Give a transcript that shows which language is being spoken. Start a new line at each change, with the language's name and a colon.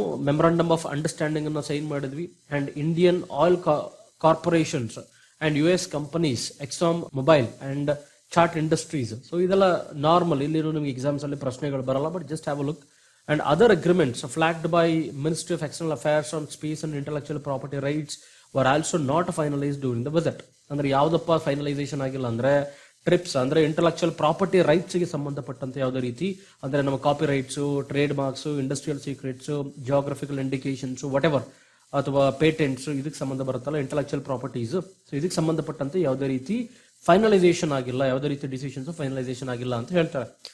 English: memorandum of understanding
Kannada: ಅನ್ನು sign ಮಾಡಿದ್ವಿ.
English: And Indian Oil Corporations and US companies, Exxon Mobil and Chart Industries.
Kannada: So ಇದೆಲ್ಲ normal, ಇಲ್ಲಿ ನಿಮಗೆ exams ಅಲ್ಲಿ ಪ್ರಶ್ನೆಗಳು ಬರಲ್ಲ,
English: But just have a look. And other agreements flagged by Ministry of External Affairs on Space and Intellectual Property Rights were also not finalized during the visit.
Kannada: ಅಂದ್ರೆ ಯಾವ್ದಪ್ಪ finalisation ಆಗಿಲ್ಲ ಅಂದ್ರೆ ಟ್ರಿಪ್ಸ್, ಅಂದ್ರೆ ಇಂಟೆಲೆಕ್ಚುಯಲ್ ಪ್ರಾಪರ್ಟಿ ರೈಟ್ಸ್ ಗೆ ಸಂಬಂಧಪಟ್ಟಂತೆ ಯಾವುದೇ ರೀತಿ, ಅಂದ್ರೆ ನಮ್ಮ copy rights, trade marks, industrial secrets, geographical indications, what ever, ಅಥವಾ ಪೇಟೆಂಟ್ಸ್, ಇದಕ್ಕೆ ಸಂಬಂಧ ಬರುತ್ತಲ್ಲ ಇಂಟೆಲೆಕ್ಚುಯಲ್ ಪ್ರಾಪರ್ಟೀಸ್. ಸೊ ಇದಕ್ಕೆ ಸಂಬಂಧಪಟ್ಟಂತೆ ಯಾವುದೇ ರೀತಿ ಫೈನಲೈಸೇಷನ್ ಆಗಿಲ್ಲ, ಯಾವುದೇ ರೀತಿ ಡಿಸಿಷನ್ಸ್ ಫೈನಲೈಸೇಷನ್ ಆಗಿಲ್ಲ ಅಂತ ಹೇಳ್ತಾರೆ.